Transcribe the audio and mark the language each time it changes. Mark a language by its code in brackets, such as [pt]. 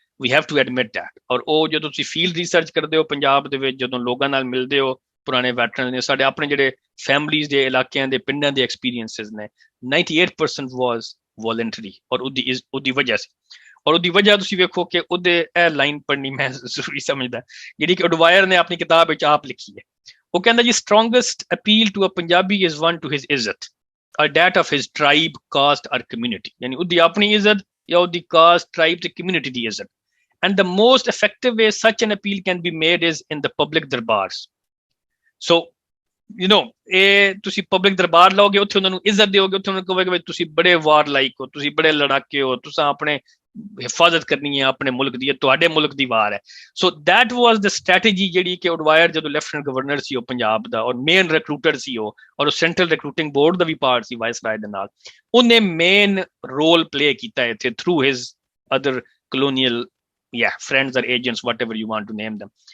[en] We have to admit that. [pa] ਔਰ ਉਹ ਜਦੋਂ ਤੁਸੀਂ ਫੀਲਡ ਰਿਸਰਚ ਕਰਦੇ ਹੋ ਪੰਜਾਬ ਦੇ ਵਿੱਚ, ਜਦੋਂ ਲੋਕਾਂ ਨਾਲ ਮਿਲਦੇ ਹੋ, ਪੁਰਾਣੇ ਵੈਟਰਨ ਨੇ, ਸਾਡੇ ਆਪਣੇ ਜਿਹੜੇ ਫੈਮਲੀਜ਼ ਦੇ ਇਲਾਕਿਆਂ ਦੇ ਪਿੰਡਾਂ ਦੇ ਐਕਸਪੀਰੀਐਂਸਿਸ ਨੇ, 98% ਵਾਸ ਵੋਲੰਟਰੀ। ਔਰ ਉਹਦੀ ਵਜ੍ਹਾ ਸੀ, ਔਰ ਉਹਦੀ ਵਜ੍ਹਾ ਤੁਸੀਂ ਵੇਖੋ ਕਿ ਉਹਦੇ ਇਹ ਲਾਈਨ ਪੜ੍ਹਨੀ ਮੈਂ ਜ਼ਰੂਰੀ ਸਮਝਦਾ, ਜਿਹੜੀ ਕਿ ਉਡਵਾਇਰ ਨੇ ਆਪਣੀ ਕਿਤਾਬ ਵਿੱਚ ਆਪ ਲਿਖੀ ਹੈ। ਉਹ ਕਹਿੰਦਾ ਜੀ [en] strongest appeal to a Punjabi is one to his izzat or that of his tribe, caste or community. [pa] Yani ਉਹਦੀ ਆਪਣੀ ਇੱਜ਼ਤ ਜਾਂ ਉਹਦੀ caste, tribe ਤੇ community ਦੀ ਇੱਜ਼ਤ. [en] And the most effective way such an appeal can be made is in the public darbars. So, you know, [pa] ਇਹ ਤੁਸੀਂ public ਦਰਬਾਰ ਲਾਓਗੇ, ਉੱਥੇ ਉਹਨਾਂ ਨੂੰ ਇੱਜ਼ਤ ਦਿਓਗੇ, ਉੱਥੇ ਉਹਨਾਂ ਨੂੰ ਕਹੋਗੇ ਤੁਸੀਂ ਬੜੇ ਵਾਰ ਲਾਈਕ ਹੋ, ਤੁਸੀਂ ਬੜੇ ਲੜਾਕੇ ਹੋ, ਤੁਸੀਂ ਆਪਣੇ ਹਿਫਾਜ਼ਤ ਕਰਨੀ ਹੈ ਆਪਣੇ ਮੁਲਕ ਦੀ, ਤੁਹਾਡੇ ਮੁਲਕ ਦੀ ਵਾਰ ਹੈ. [en] so that was the strategy [pa] ਜਿਹੜੀ ਕਿ ਉਡਵਾਇਰ ਜਦੋਂ ਲੈਫਟੀਨੈਂਟ ਗਵਰਨਰ ਸੀ ਉਹ ਪੰਜਾਬ ਦਾ ਔਰ ਮੇਨ ਰਿਕਰੂਟਰ ਸੀ ਉਹ, ਔਰ ਉਹ ਸੈਂਟਰਲ ਰਿਕਰੂਟਿੰਗ ਬੋਰਡ ਦਾ ਵੀ ਪਾਰਟ ਸੀ ਵਾਇਸਰਾਏ ਦੇ ਨਾਲ, ਉਹਨੇ ਮੇਨ ਰੋਲ ਪਲੇ ਕੀਤਾ ਇੱਥੇ through his other colonial [en] friends or agents, whatever you want to name them.